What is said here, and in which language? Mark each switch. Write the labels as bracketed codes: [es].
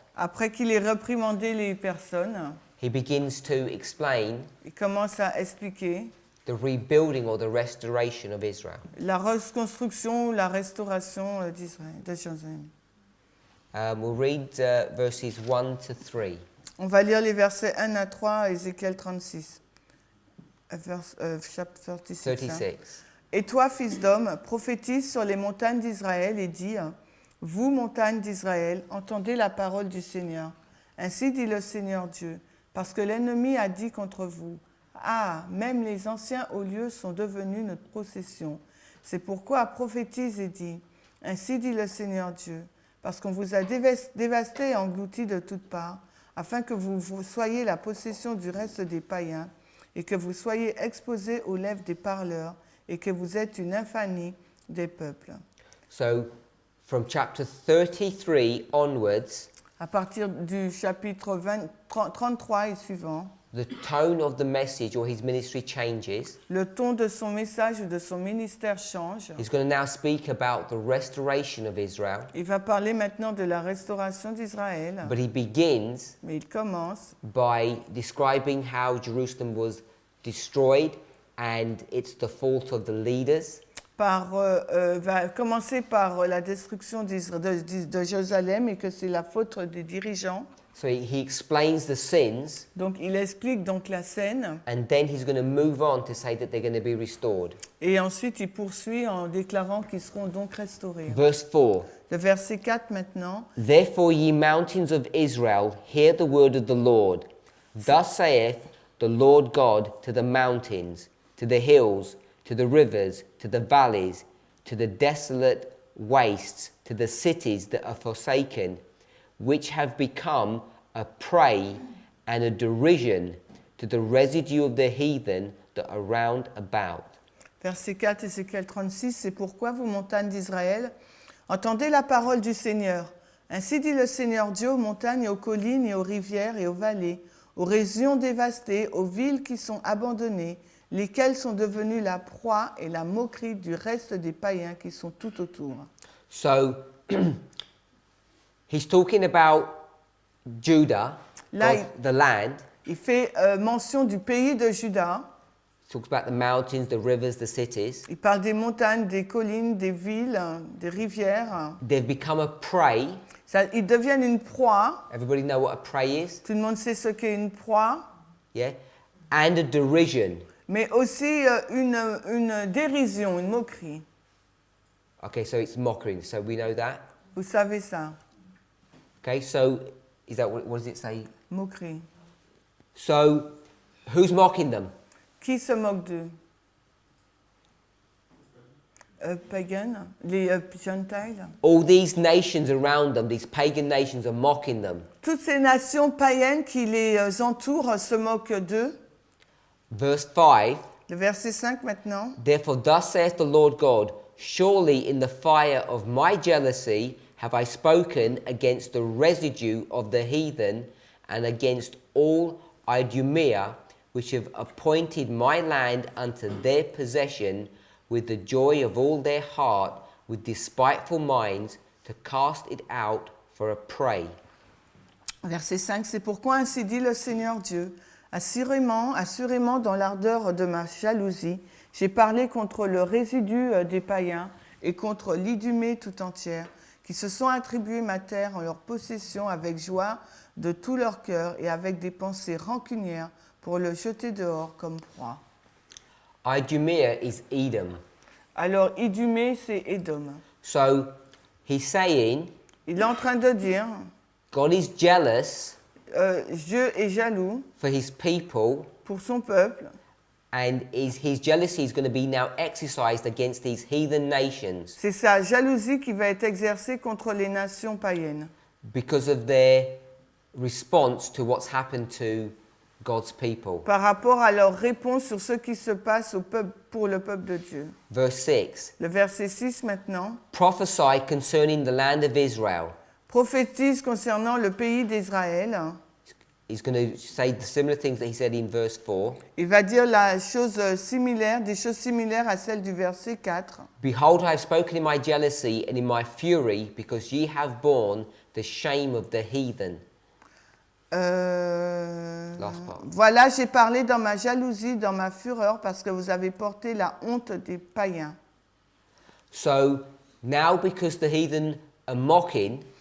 [fr] après qu'il ait réprimandé les personnes, [en] he begins to explain [fr] il commence à expliquer [en] the rebuilding or the restoration of Israel. [fr] la reconstruction, la restauration d'Israël, de Jérusalem. [en] We'll read verses 1 to 3. [fr] On va lire les versets 1 à 3, Ézéchiel 36. Chapitre 36. 36. Et toi, fils d'homme, prophétise sur les montagnes d'Israël et dis, vous, montagnes d'Israël, entendez la parole du Seigneur. Ainsi dit le Seigneur Dieu, parce que l'ennemi a dit contre vous, ah, même les anciens hauts lieux sont devenus notre possession. C'est pourquoi prophétise et dis, ainsi dit le Seigneur Dieu, parce qu'on vous a dévasté et englouti de toutes parts, afin que vous soyez la possession du reste des païens, et que vous soyez exposés aux lèvres des parleurs, et que vous êtes une infamie des peuples. [en] So, from chapter 33 onwards, [fr] À partir du chapitre 33 et suivant, [en] the tone of the message or his ministry changes. [fr] le ton de son message ou de son ministère change. [en] He's going to now speak about the restoration of Israel, [fr] Il va parler maintenant de la restauration d'Israël, [en] but he begins [fr] mais il commence [en] by describing how Jerusalem was destroyed and it's the fault of the leaders. [fr] va commencer par la destruction de Jérusalem et que c'est la faute des dirigeants. [en] So he explains the sins, [fr] Donc il explique donc la scène [en] and then he's going to move on to say that they're going to be restored. [fr] et ensuite il poursuit en déclarant qu'ils seront donc restaurés. [en] Verse 4. [fr] Le verset 4 maintenant. [en] Therefore, ye mountains of Israel, hear the word of the Lord. Thus saith the Lord God to the mountains, to the hills, to the rivers, to the valleys, to the desolate wastes, to the cities that are forsaken, which have become a prey and a derision to the residue of the heathen that are round about. [fr] Verset 4, Ézéchiel 36, c'est pourquoi vous, montagnes d'Israël, entendez la parole du Seigneur. Ainsi dit le Seigneur Dieu aux montagnes et aux collines et aux rivières et aux vallées, aux régions dévastées, aux villes qui sont abandonnées, lesquelles sont devenues la proie et la moquerie du reste des païens qui sont tout autour. [en] So, he's talking about Judah, [fr] Là, [en] the land. [fr] il fait mention du pays de Juda. [en] He talks about the mountains, the rivers, the cities. [fr] Il parle des montagnes, des collines, des villes, des rivières. [en] They've become a prey. [fr] Ils deviennent une proie. [en] Everybody know what a prey is? [fr] Tout le monde sait ce qu'est une proie. [en] Yeah? And a derision. [fr] Mais aussi une dérision, une moquerie. [en] Okay, so it's mockery. So we know that. [fr] Vous savez ça, [en] Okay, so is that what does it say? [fr] moquerie. [en] So who's mocking them? [fr] Qui se moque d'eux? Pagan, les Gentiles. [en] All these nations around them, these pagan nations are mocking them. [fr] Toutes ces nations païennes qui les entourent se moquent d'eux. [en] Verse 5, [fr] Le verset 5 maintenant. [en] therefore thus saith the Lord God, surely in the fire of my jealousy have I spoken against the residue of the heathen and against all Idumea, which have appointed my land unto their possession with the joy of all their heart, with despiteful minds, to cast it out for a prey. [fr] Verset 5, c'est pourquoi ainsi dit le Seigneur Dieu. Assurément, assurément dans l'ardeur de ma jalousie, j'ai parlé contre le résidu des païens et contre l'Idumée tout entière, qui se sont attribués ma terre en leur possession avec joie de tout leur cœur et avec des pensées rancunières pour le jeter dehors comme proie. [en] Idumea is Edom. [fr] Alors Idumée, c'est Édom. [en] So He's saying [fr] Il est en train de dire, [en] God is jealous [fr] Dieu est jaloux [en] for his people, [fr] pour son peuple, [en] and his jealousy is going to be now exercised against these heathen nations [fr] c'est sa jalousie qui va être exercée contre les nations païennes, [en] because of their response to what's happened to God's people. [fr] par rapport à leur réponse sur ce qui se passe pour le peuple de Dieu. [en] Verse 6. [fr] Le verset 6 maintenant. [en] Prophesy concerning the land of Israel. [fr] Prophétise concernant le pays d'Israël. [en] He's going to say the similar things that he said in verse 4. [fr] Il va dire des choses similaires à celles du verset 4. [en] Behold, I have spoken in my jealousy and in my fury, because ye have borne the shame of the heathen. Last part. [fr] Voilà, j'ai parlé dans ma jalousie, dans ma fureur, parce que vous avez porté la honte des païens. [en] So now, because the heathen are mocking,